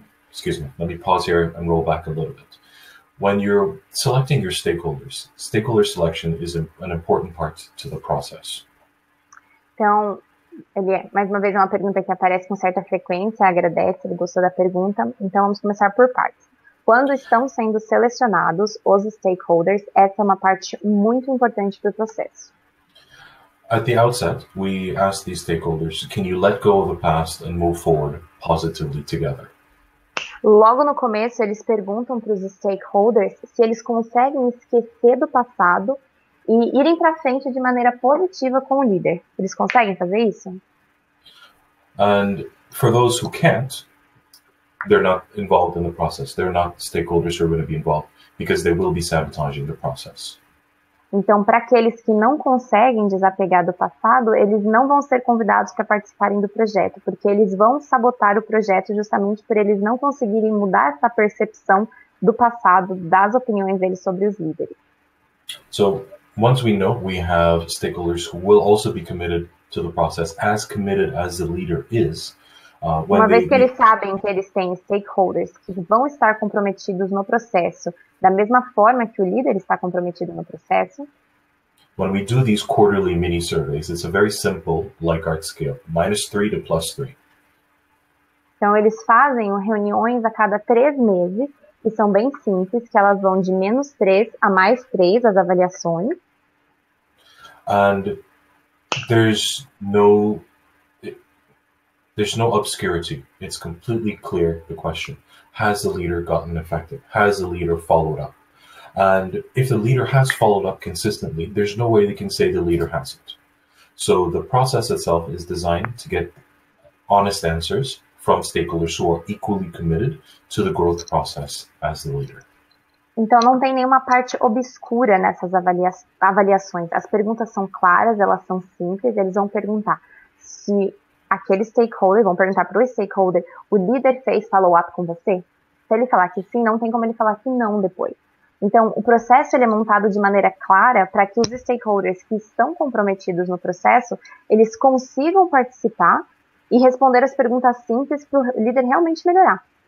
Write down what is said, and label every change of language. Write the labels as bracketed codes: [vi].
[en] Excuse me, let me pause here and roll back a little bit. When you're selecting your stakeholders, stakeholder selection is an important part to the process. [pt] Então, mais uma vez, é uma pergunta que aparece com certa frequência, agradece, ele gostou da pergunta. Então, vamos começar por partes. Quando estão sendo selecionados os stakeholders, essa é uma parte muito importante para o processo. [en] At the outset, we ask these stakeholders, can you let go of the past and move forward positively together? [pt] Logo no começo, eles perguntam para os stakeholders se eles conseguem esquecer do passado e irem para frente de maneira positiva com o líder. Eles conseguem fazer isso? [en] And for those who can't, they're not involved in the process. They're not stakeholders who are going to be involved because they will be sabotaging the process. [pt] Então, para aqueles que não conseguem desapegar do passado, eles não vão ser convidados para participarem do projeto, porque eles vão sabotar o projeto justamente por eles não conseguirem mudar essa percepção do passado, das opiniões deles sobre os líderes. [en] So, once we know we have stakeholders who will also be committed to the process, as committed as the leader is, [pt] uma vez que eles sabem que eles têm stakeholders que vão estar comprometidos no processo, da mesma forma que o líder está comprometido no processo. [en] When we do these quarterly mini surveys, it's a very simple Likert scale, -3 to +3. [pt] Então eles fazem reuniões a cada 3 meses, que são bem simples, que elas vão de -3 a +3 as avaliações. [en] And there's no obscurity. It's completely clear, the question. Has the leader gotten effective? Has the leader followed up? And if the leader has followed up consistently, there's no way they can say the leader hasn't. So the process itself is designed to get honest answers from stakeholders who are equally committed to the growth process as the leader. [pt] Então não tem nenhuma parte obscura nessas avaliações. As perguntas são claras, elas são simples, eles vão perguntar se aquele stakeholder, vão perguntar para o stakeholder, o líder fez follow-up com você? Se ele falar que sim, não tem como ele falar que não depois. Então, o processo ele é montado de maneira clara para que os stakeholders que estão comprometidos no processo, eles consigam participar e responder as perguntas simples para o líder realmente melhorar.